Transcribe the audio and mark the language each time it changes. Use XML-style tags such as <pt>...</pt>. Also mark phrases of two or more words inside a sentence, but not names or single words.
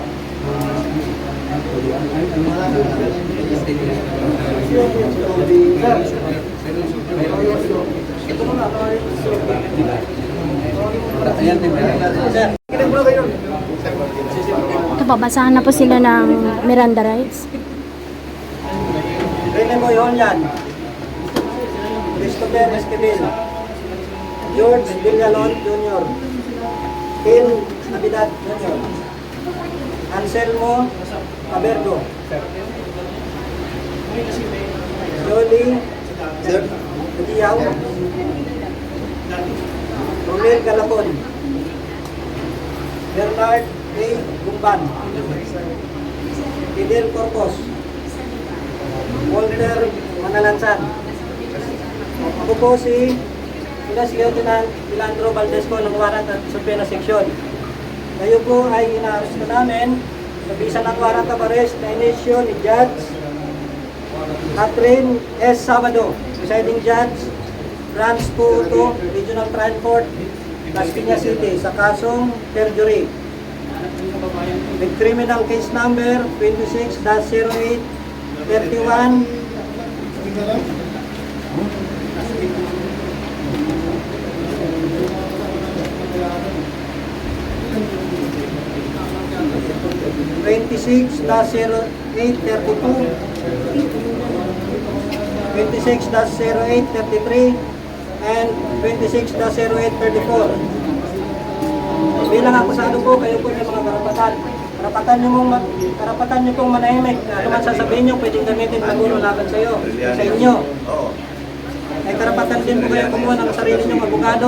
<tl>Ito muna. Ayan, sir. Kinig muna kayo. Ito, babasahan na po sila ng</tl> <en>Miranda rights.</en> <tl>Rene Moyonian. Christopher Esquivel. George Villalon Jr. Ken Navidad Jr. Anselmo Abergo. Jolie Diaw. Romel Galapon. Bernard A. Gumban. Fidel Corpos. Walter Manalansan. Ako po si Ignacio Pilandro Valdesco ng Warrant at Subpena Section. Kayo po ay ina-arresto namin sa bisa ng</tl> <en>warrant of arrest</en> <tl>na inisyo ni Judge Catherine S. Sabado,</tl> <en>presiding judge,</en> <tl>Branch 2 Regional Trial Court, Las Piñas City, sa kasong perjury.</tl> <en>With criminal case number 26-08-31. (26-08-32), 26-08-33, and 26-08-34.</en> <tl>Bilang akusado po, kayo po yung mga karapatan. Karapatan nyo pong manahimik. Ano man sasabihin nyo, pwedeng gamitin paguro laban sa inyo. Oo. May karapatan din po kayo kumuha ng sarili nyong abogado.</tl>